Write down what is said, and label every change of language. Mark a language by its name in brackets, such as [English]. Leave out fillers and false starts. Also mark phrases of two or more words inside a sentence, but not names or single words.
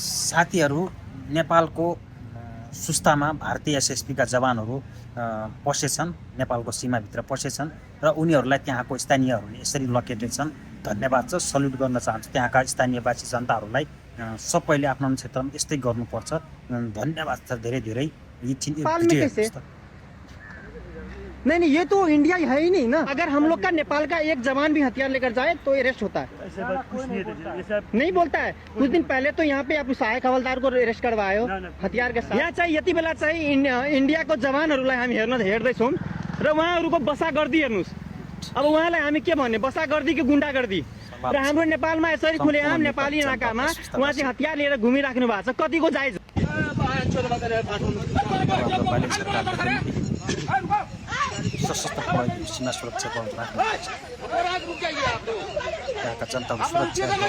[Nepali] साथीहरू नेपालको सुस्तामा भारतीय एसएसपीका जवानहरू पसेछन्, नेपालको सीमाभित्र पसेछन् र उनीहरूलाई त्यहाँको स्थानीयहरूले यसरी लकेटेछन्। धन्यवाद छ, सल्युट गर्न चाहन्छु त्यहाँका स्थानीयवासी जनताहरूलाई। सबैले आफ्नो क्षेत्रमा यस्तै गर्नुपर्छ। धन्यवाद छ धेरै धेरै। [Hindi] नहीं, ये तो इंडिया है ही नहीं ना। अगर हम लोग का नेपाल का एक जवान भी हथियार लेकर जाए तो अरेस्ट होता है। नहीं बोलता है। कुछ दिन पहले तो यहाँ पे आप सहायक हवलदार को अरेस्ट करवाए हो हथियार के साथ। [Nepali] यहाँ चाहिँ यति बेला चाहिँ इन्डियाको जवानहरूलाई हामी हेर्दैछौँ र उहाँहरूको बसागर्दी हेर्नुहोस्। अब उहाँलाई हामी के भन्ने, बसागर्दी कि गुन्डागर्दी? र हाम्रो नेपालमा यसरी खुलेआम नेपाली नाकामा उहाँ चाहिँ हतियार लिएर घुमिराख्नु भएको छ। कतिको जायज? सशस्त्र प्रहरी सीमा सुरक्षा बल त्यहाँका जनताको सुरक्षा